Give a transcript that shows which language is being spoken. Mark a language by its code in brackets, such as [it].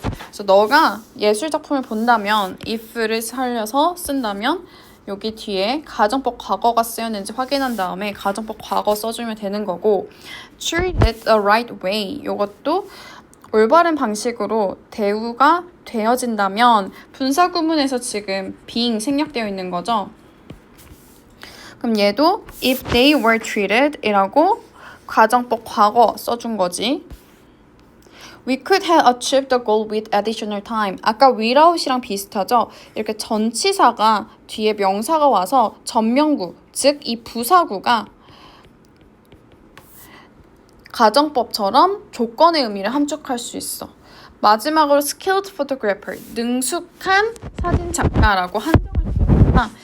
[ko] 그래서 너가 예술작품을 본다면 if를 살려서 쓴다면 여기 뒤에 가정법 과거가 쓰였는지 확인한 다음에 가정법 과거 써주면 되는 거고 [en] treat it the right way [ko] 이것도 올바른 방식으로 대우가 되어진다면 분사 구문에서 지금 being 생략되어 있는 거죠. 그럼 얘도 [en] if they were treated [ko] 이라고 가정법 과거 써준 거지. [en] We could have achieved the goal with additional time. [ko] 아까 without이랑 비슷하죠? 이렇게 전치사가 뒤에 명사가 와서 전명구, 즉 이 부사구가 가정법처럼 조건의 의미를 함축할 수 있어. 마지막으로 skilled photographer, 능숙한 사진 작가라고 한정을 지었구나.